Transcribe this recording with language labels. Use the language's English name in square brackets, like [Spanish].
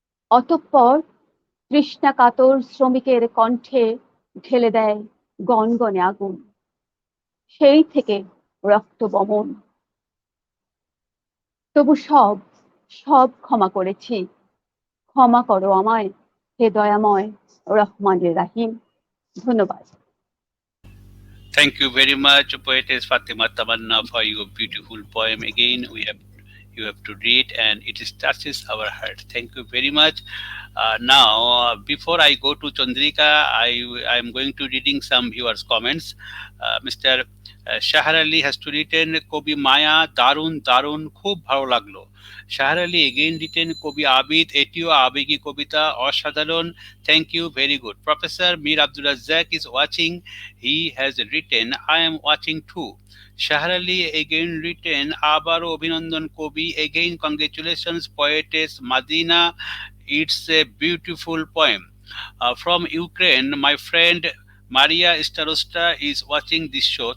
[Bangla] অতঃপর তৃষ্ণা কাতর শ্রমিকের কণ্ঠে ঢেলে দেয় গনগনে আগুন, সেই থেকে রক্ত বমন। তবু সব সব ক্ষমা করেছি, ক্ষমা করো আমায় হে দয়াময় রহমানের রাহিম। ধন্যবাদ। [English] Thank you very much, Poetess Fatima Tamanna, for your beautiful poem. Again, you have to read, and it touches our heart. Thank you very much. Now, before I go to Chandrika, I am going to reading some viewers' comments. Mr. [Bangla] Shahar Ali [English] has to written [Bangla] Kobi Maya Darun Darun খুব ভালো লাগলো। শাহর Ali [English] again written [Bangla] কবি আবিদ এটিও আবেগী কবিতা অসাধারণ, [English] thank you, very good. Professor Mir Abdul Razak is watching, he has written I am watching too. Shahar Ali again written [Bangla] আবারও অভিনন্দন কবি, [English] again congratulations poetess Madina, it's a beautiful poem. From Ukraine, my friend Maria Starosta is watching this show.